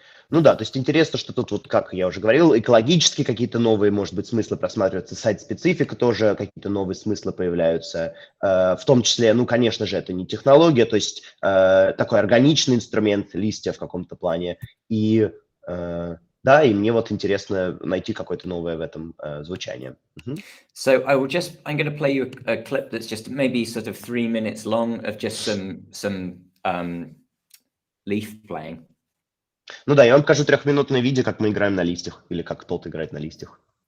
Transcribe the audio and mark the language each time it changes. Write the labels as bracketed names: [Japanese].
[Russian] Ну да, то есть интересно, что тут, вот, как я уже говорил, экологические какие-то новые, может быть, смыслы просматриваются, сайт-специфика тоже, какие-то новые смыслы появляются, в том числе, ну, конечно же, это не технология, то есть такой органичный инструмент, листья в каком-то плане, и да, и мне вот интересно найти какое-то новое в этом звучание. [English] So I'm going to play you a clip that's just maybe sort of 3 minutes long of just some leaf playing. [Russian] Ну да, я вам покажу 3-минутное видео, как мы играем на листьях, или как тот играет на листьях.